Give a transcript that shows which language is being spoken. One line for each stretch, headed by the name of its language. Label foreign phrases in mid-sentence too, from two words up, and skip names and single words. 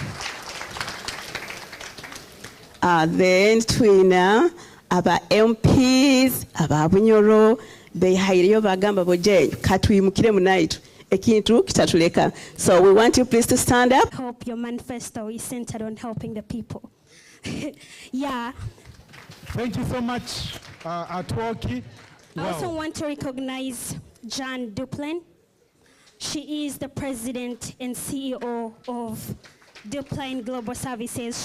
Nyoro: Then twina aba MPs aba Bunyoro behairiyo bagamba bojenyu katuyimukire munaitu ekintu kitatuleka.
English: So we want you please to stand up. Hope your manifesto is centered on helping the people. Yeah. Thank you so much, Atwoki. I also want to recognize Jan Duplain. She is the president and CEO of Duplain Global Services.